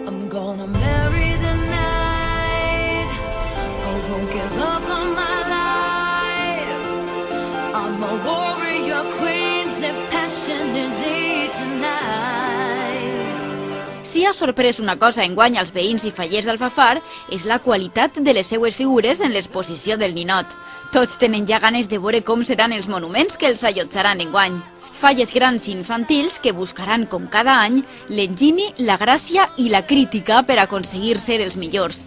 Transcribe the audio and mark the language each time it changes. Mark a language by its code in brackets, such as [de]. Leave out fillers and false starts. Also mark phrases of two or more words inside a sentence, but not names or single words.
[en] gonna marry the night. I won't give up on my life. I'm a warrior queen, live passionately tonight. [ca] Si ha sorprès una cosa enguany als veïns i fallers d'Alfafar és la qualitat de les seues figures en l'exposició del ninot. Tots tenen ja ganes de veure com seran els monuments que els allotjaran enguany. Falles grans i infantils que buscaran, com cada any, l'enginy, la gràcia i la crítica per aconseguir ser els millors.